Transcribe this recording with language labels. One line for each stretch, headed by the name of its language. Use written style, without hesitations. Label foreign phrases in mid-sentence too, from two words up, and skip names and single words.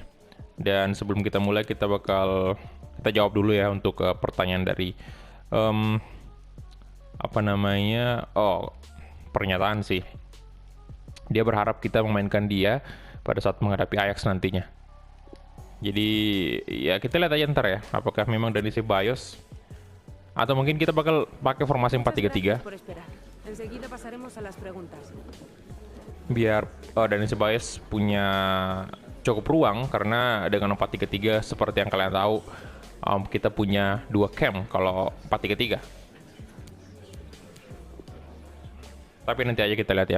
Indonesian: Dan sebelum kita mulai kita jawab dulu ya untuk pertanyaan dari pernyataan sih. Dia berharap kita memainkan dia pada saat menghadapi Ajax nantinya. Jadi ya kita lihat aja ntar ya, apakah memang Dani Ceballos atau mungkin kita bakal pakai formasi 4-3-3
Spanish: Por esperar. Enseguida pasaremos a las preguntas.
Indonesian: biar Dani Ceballos punya cukup ruang, karena dengan 4-3-3 seperti yang kalian tahu kita punya dua camp kalau 4-3-3. Tapi nanti aja kita lihat ya.